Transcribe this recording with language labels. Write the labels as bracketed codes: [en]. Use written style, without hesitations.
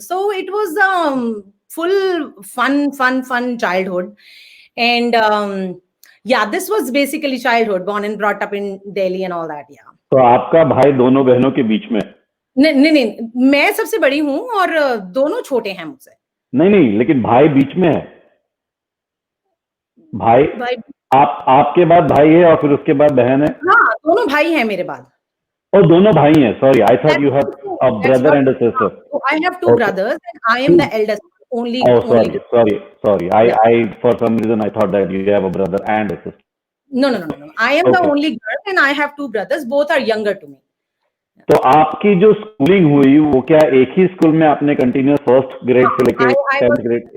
[en] So it was full fun childhood, and yeah, this was basically childhood, born and brought up in Delhi and all that. Yeah. [hi] तो आपका भाई दोनों बहनों के बीच में? नहीं, मैं सबसे बड़ी हूँ और दोनों छोटे हैं मुझसे। नहीं, लेकिन भाई बीच में है। भाई आपके बाद भाई है और फिर उसके बाद बहन है? हाँ, दोनों भाई हैं मेरे बाद। Oh, दोनों भाई हैं। [en] Sorry, I thought you had a brother and a sister. I have 2 brothers, and I am the eldest. Only. Sorry. I for some reason I thought that you have a brother and a sister. No. I am the only girl, and I have 2 brothers. Both are younger to me. [hi] तो आपकी जो schooling हुई वो क्या एक ही school में आपने continuous first grade से लेकर 10th ग्रेड?